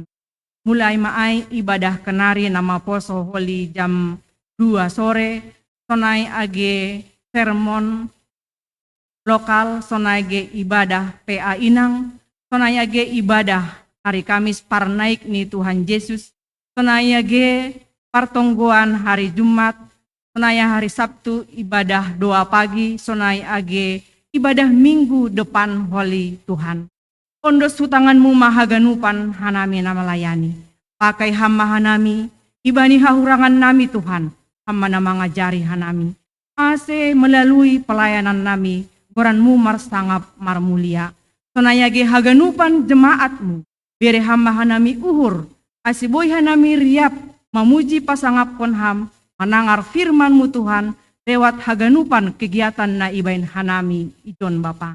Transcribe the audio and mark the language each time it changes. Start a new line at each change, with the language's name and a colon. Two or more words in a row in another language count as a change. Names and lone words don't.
Mende (Papua New Guinea): Mulai maai ibadah kenari nama poso holi
Indonesian: jam 2 sore,
Mende (Papua New Guinea): sonai age sermon lokal, sonai age ibadah PA Inang, sonai age ibadah
Indonesian: hari Kamis
Mende (Papua New Guinea): parnaik ni Tuhan Yesus, sonai age partonggoan
Indonesian: hari Jumat,
Mende (Papua New Guinea): sonai
Indonesian: hari Sabtu ibadah doa pagi,
Mende (Papua New Guinea): sonai age
Indonesian: ibadah minggu depan
Mende (Papua New Guinea): holi Tuhan. Ondos hutanganmu mahaganupan hanami na melayani. Pakai hamba hanami, ibani hahurangan nami Tuhan, hamba na mengajari hanami. Ase
Indonesian: melalui pelayanan
Mende (Papua New Guinea): nami, goranmu marsangap marmulia. Sonayage haganupan jemaatmu, bere hamba hanami uhur, ase boy hanami riap, memuji pasangap konham, menangar firmanmu Tuhan, lewat haganupan kegiatan na ibain hanami ijon Bapa.